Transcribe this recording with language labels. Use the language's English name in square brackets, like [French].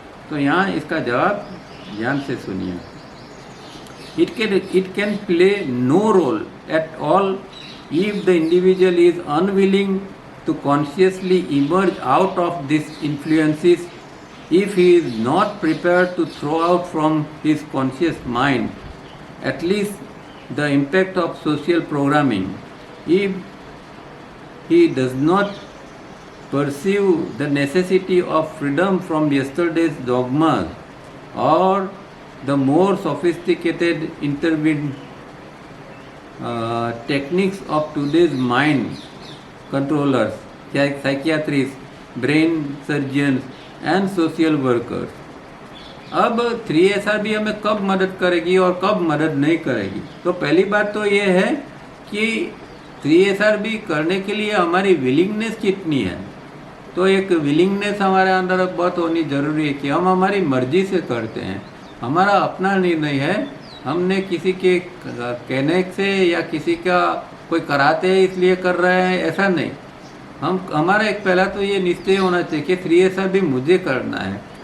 [Hindi] तो यहाँ इसका जवाब ध्यान से सुनिए। [English] It can play no role at all if the individual is unwilling to consciously emerge out of these influences, if he is not prepared to throw out from his conscious mind at least the impact of social programming, if he does not perceive the necessity of freedom from yesterday's dogmas or the more sophisticated intervened techniques of today's mind controllers, psychiatrists, brain surgeons and social workers। [Hindi] अब 3SRB हमें कब मदद करेगी और कब मदद नहीं करेगी? तो पहली बात तो ये है कि 3SRB करने के लिए हमारी विलिंगनेस कितनी है। तो एक विलिंगनेस हमारे अंदर बहुत होनी ज़रूरी है कि हम हमारी मर्जी से करते हैं, हमारा अपना निर्णय है, हमने किसी के कहने से या किसी का कोई कराते हैं इसलिए कर रहे हैं, ऐसा नहीं। हमारा एक पहला तो ये निश्चय होना चाहिए कि 3SRB मुझे करना है।